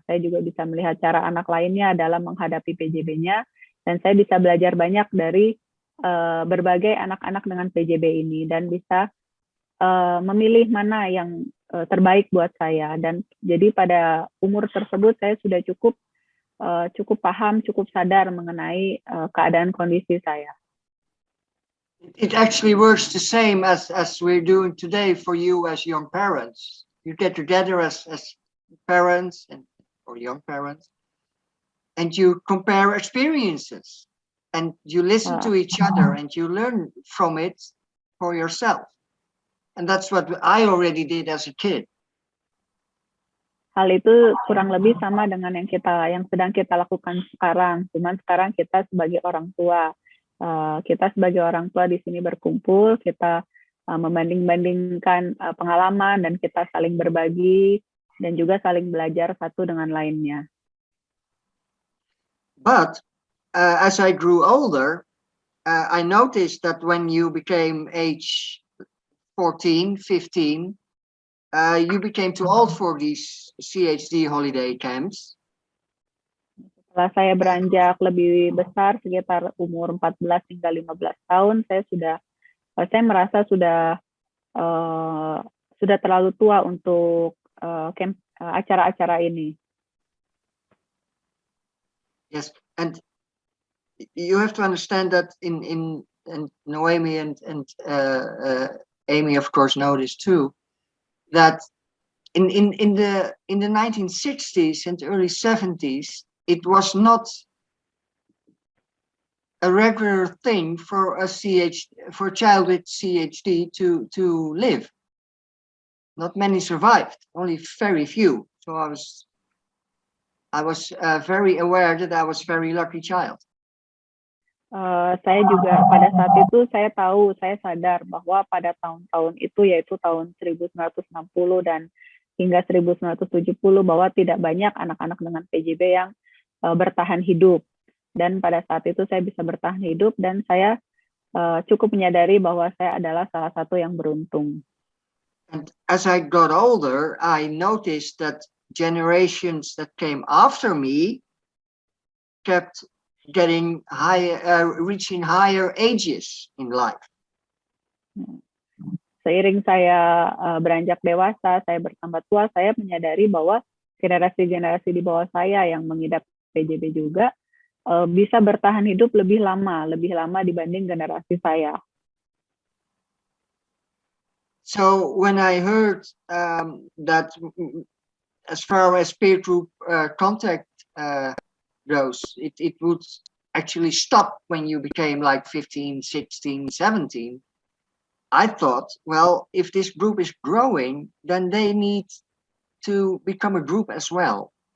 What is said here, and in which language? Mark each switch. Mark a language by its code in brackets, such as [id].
[id] Saya juga bisa melihat cara anak lainnya dalam menghadapi PJB-nya, dan saya bisa belajar banyak dari berbagai anak-anak dengan PJB ini, dan bisa memilih mana yang terbaik buat saya. Dan jadi pada umur tersebut saya sudah cukup paham, cukup sadar mengenai keadaan kondisi saya. [en] It actually works the same as we're doing today for you as young parents. You get together as parents or young parents, and you compare experiences, and you listen to each other, and you learn from it for yourself. And that's what I already did as a kid. [id] Hal itu kurang lebih sama dengan yang sedang kita lakukan sekarang. Cuman sekarang kita sebagai orang tua, di sini berkumpul, kita membanding-bandingkan pengalaman, dan kita saling berbagi dan juga saling belajar satu dengan lainnya. [en] But as I grew older, I noticed that when you became age 14, 15, you became too old for these CHD holiday camps. [id] Setelah saya beranjak lebih besar, sekitar umur 14 hingga 15 tahun, saya merasa sudah terlalu tua untuk acara-acara ini. [en] Yes, and you have to understand that in Noemi and Amy, of course, know this too, that in the 1960s and early 70s, it was not a regular thing for a child with CHD to live. Not many survived, only very few. So I was very aware that I was a very lucky child. [id] Saya juga pada saat itu saya sadar bahwa pada tahun-tahun itu, yaitu tahun 1960 dan hingga 1970, bahwa tidak banyak anak-anak dengan PJB yang bertahan hidup. Dan pada saat itu saya bisa bertahan hidup, dan saya cukup menyadari bahwa saya adalah salah satu yang beruntung. [en] And as I got older, I noticed that generations that came after me kept getting higher, reaching higher ages in life. [id] Seiring saya beranjak dewasa, saya bertambah tua, saya menyadari bahwa generasi-generasi di bawah saya yang mengidap PJB juga bisa bertahan hidup lebih lama dibanding generasi saya. [en] So when I heard that as far as peer group contact goes, it would actually stop when you became like 15, 16, 17. I thought, well, if this group is growing, then they need to become a group as well.